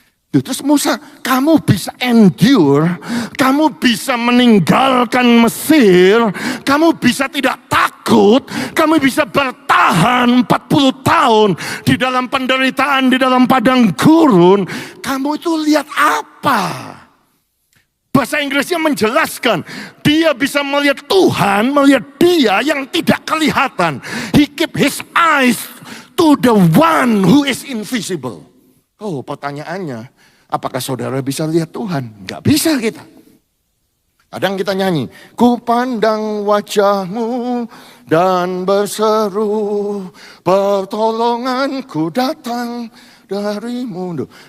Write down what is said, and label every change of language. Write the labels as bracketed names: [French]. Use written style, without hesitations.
[Indonesian] Terus Musa, kamu bisa endure, kamu bisa meninggalkan Mesir, kamu bisa tidak takut, kamu bisa bertahan 40 tahun di dalam penderitaan, di dalam padang gurun. Kamu itu lihat apa? Bahasa Inggrisnya menjelaskan, dia bisa melihat Tuhan, melihat dia yang tidak kelihatan. [English] He keep his eyes to the one who is invisible. [Indonesian] Oh pertanyaannya, apakah saudara bisa lihat Tuhan? Gak bisa kita. Kadang kita nyanyi, ku pandang wajahmu dan berseru, pertolonganku datang darimu.